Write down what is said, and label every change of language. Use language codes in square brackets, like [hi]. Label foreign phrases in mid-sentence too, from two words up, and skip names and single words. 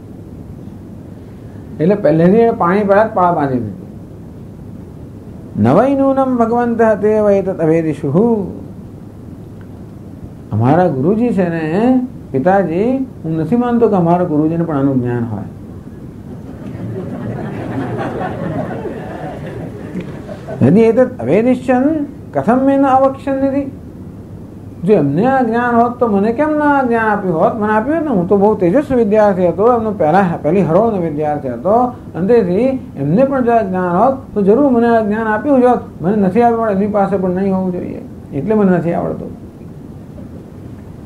[gu] એટલે પહેલેથી પાણી પહેલા જ પાળા બાંધી દીધું. [sa] નવૈ નૂનમ ભગવંત તે વૈતત અવેદિષુ. [gu] અમારા ગુરુજી છે ને પિતાજી, હું નથી માનતો કે અમારા ગુરુજીને પણ આનું જ્ઞાન હોય. [sa] यदि एतत् अवेदिष्यन् कथम में न अवक्ष्यन्ति. [gu] જો એમને આ જ્ઞાન હોત તો મને કેમ ના જ્ઞાન આપ્યું હોત? મને આપ્યું હોત ને, હું તો બહુ તેજસ્વી વિદ્યાર્થી હતો, એમનો પહેલી હરોળનો વિદ્યાર્થી હતો. અંતેથી એમને પણ જો જ્ઞાન હોત તો જરૂર મને આ જ્ઞાન આપ્યું હોત. મને નથી આપ્યું, એમની પાસે પણ નહીં હોવું જોઈએ, એટલે મને નથી આવડતું.